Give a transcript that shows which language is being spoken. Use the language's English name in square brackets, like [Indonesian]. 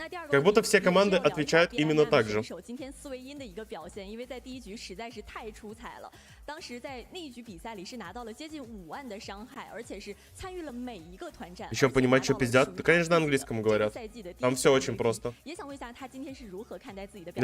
[Russian] Как будто все команды отвечают именно так же. [Chinese] 今天斯维因的一个表现，因为在第一局实在是太出彩了。当时在那一局比赛里是拿到了接近5万的伤害，而且是参与了每一个团战。 [Russian] Еще понимать, что пиздят? Да, конечно, на английском говорят. Там все очень просто. [Chinese] 也想问一下他今天是如何看待自己的表